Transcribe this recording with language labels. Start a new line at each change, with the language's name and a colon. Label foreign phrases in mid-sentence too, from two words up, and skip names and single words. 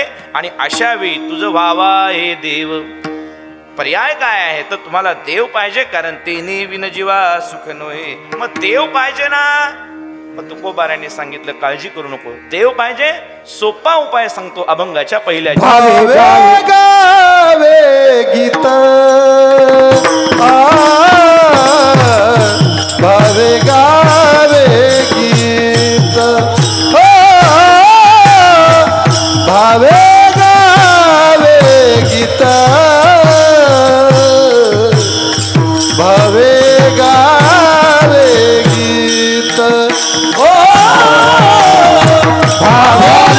Marathi: आणि अशा वेळी तुझं व्हावा हे देव. पर्याय काय आहे तर तुम्हाला देव पाहिजे, कारण तेने विन जीवा सुख नोहे. मग देव पाहिजे ना, मग तुकोबाराने सांगितलं काळजी करू नको, देव पाहिजे. सोपा उपाय सांगतो अभंगाच्या पहिल्या गावे गीत भावे गावे गीत, भावे गावे गीत, भावे गावे गीत, भावे